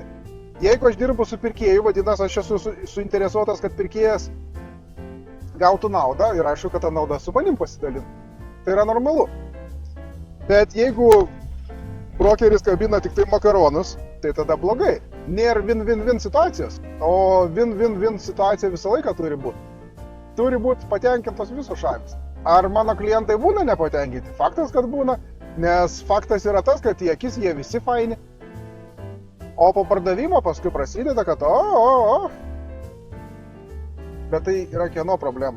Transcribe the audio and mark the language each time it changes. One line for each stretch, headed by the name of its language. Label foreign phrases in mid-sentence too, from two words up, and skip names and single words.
Lithuanian: Jeigu aš dirbu su pirkėju, vadinasi, aš esu suinteresuotas, kad pirkėjas gautų naudą ir aišku, kad tą naudą su manim pasidalintų. Tai yra normalu. Bet jeigu brokeris kabina tik tai makaronus, tai tada blogai. Nėra win-win-win situacijos, o win-win-win situacija visą laiką turi būti. Turi būti patenkintos visos šalis. Ar mano klientai būna nepatenkinti? Faktas, kad būna, nes faktas yra tas, kad į akis jie visi faini. O po pardavimo paskui prasideda, kad Bet tai yra kieno problema?